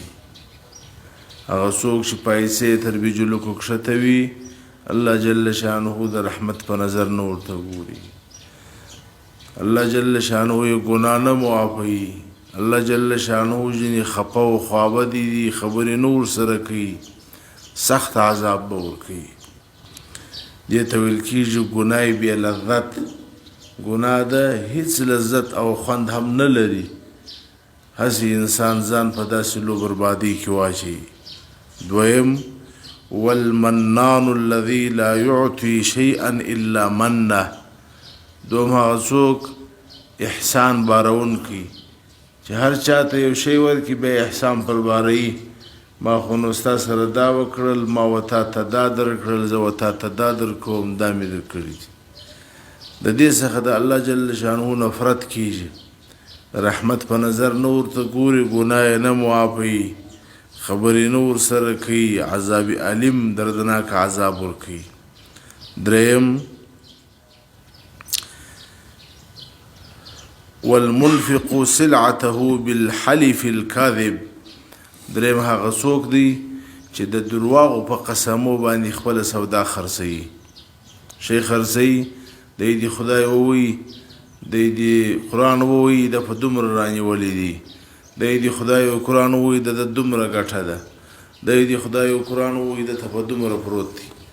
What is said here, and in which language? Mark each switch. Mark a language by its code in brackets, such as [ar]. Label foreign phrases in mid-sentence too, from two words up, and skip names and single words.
[ps] هغه څوک چې پایڅې تر بیجلکو کښته وي [ar] الله جل شانه [ps] د رحمت په نظر نه ورته ګوري، [ar] الله جل شانه [ps] یې ګناه نه معافوي، [ar] الله جل شانه [ps] جنې خپه او خوابه دي خبرې نور سره کوي، سخت عذاب به ورکوي. دې ته ویل کېږي ګناه بې لذت. ګناه ده هیڅ لذت او خوند هم نه لري، هسې انسان ځان په داسې لو بربادي کې واچوي. [ar] دویم والمنان الذي لا يعطي شيئا الا منه، [ps] دوم هغه څوک احسان بارونکي چې هر چاته یو شی ورکړي به احسان پر باري. ما خو نو ستا سره دا وکړل، ما وتا ته دا درکړل، زه وتا ته دا درکوم، دا مې درکړي دي. د دې څخه د [ar] الله جل شانه [ps] نفرت کیږي، رحمت په نظر نه ورته ګوري، ګناه یې نه معافوي، خبرې نه ورسره کوي، عذاب علیم دردناک عذاب ورکوي. [ar] دریم والمنفق سلعته بالحلف الكاذب، [ps] دریم هغه څوک دی چې د درواغو په قسمو باندې خپل سودا خرڅوي. شی خرڅوي، دی دې خدای ووایي، دی دې قرآن ووایي د په دومره رانیولې دي، دی دې خدای او قرآن ووایي د دومره ګټه ده، دی دې خدای او قرآن ووایي د ته په دومره پروت دی.